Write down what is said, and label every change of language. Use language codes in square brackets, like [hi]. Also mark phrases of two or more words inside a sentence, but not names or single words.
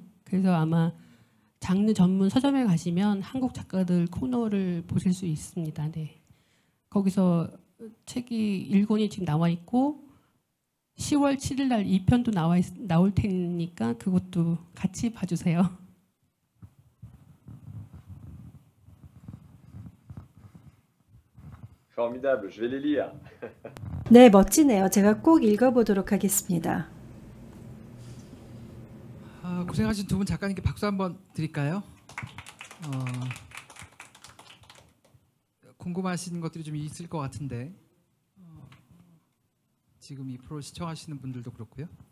[ko] 그래서 아마 장르 전문 서점에 가시면 한국 작가들 코너를 보실 수 있습니다. 네. 거기서 책이 1권이 지금 나와 있고 10월 7일 날 2편도 나올 테니까 그것도 같이 봐주세요. [fr] Formidable, je vais les lire. [ko] 네, 멋지네요. 제가 꼭 읽어보도록 하겠습니다. 고생하신 두 분 작가님께 박수 한번 드릴까요? 궁금하신 것들이 좀 있을 것 같은데 지금 이 프로 시청하시는 분들도 그렇고요.